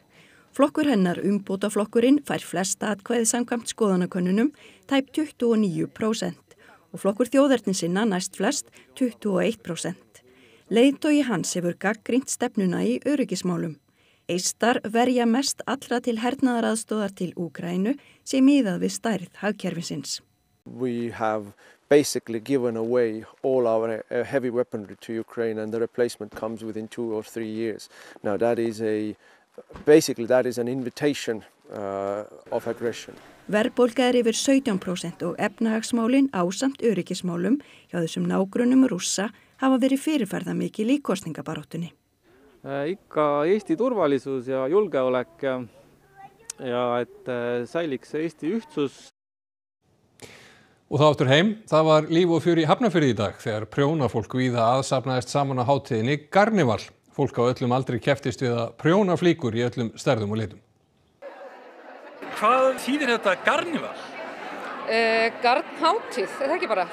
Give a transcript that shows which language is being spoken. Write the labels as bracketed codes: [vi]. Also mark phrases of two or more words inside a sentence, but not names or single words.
[is] Flokkur hennar, umbótaflokkurinn, fær flest atkvæði samkvæmt skoðanakönnunum, tæp 29%, og flokkur þjóðernissinna næst flest 21%. Leiðtogi hans hefur gagnrýnt stefnuna í öryggismálum. Eistar verja mest allra til hernaðaraðstoðar til Úkraínu sem miðað við stærð hagkerfisins. [en] We have basically given away all our heavy weaponry to Ukraine and the replacement comes within 2 or 3 years. Now that is an invitation of aggression. [is] Verðbólga yfir 17% og efnahagsmálin ásamt öryggismálum hjá þessum nágrönnum Rússa hafa verið fyrirferðamikil í kosningabaráttunni. [et] Ikka Eesti turvalisus ja julgeolek ja et säiliks Eesti ühtsus. [is] Og það áttur heim, það var líf og fjör í Hafnarfirði í dag þegar prjónafólk víða aðsafnaðist saman á hátíðinni Garnival. Fólk á öllum aldri kepptist við að prjóna flíkur í öllum stærðum og litum. Hvað þýðir þetta Garnival? Garnhátíð, er það ekki bara?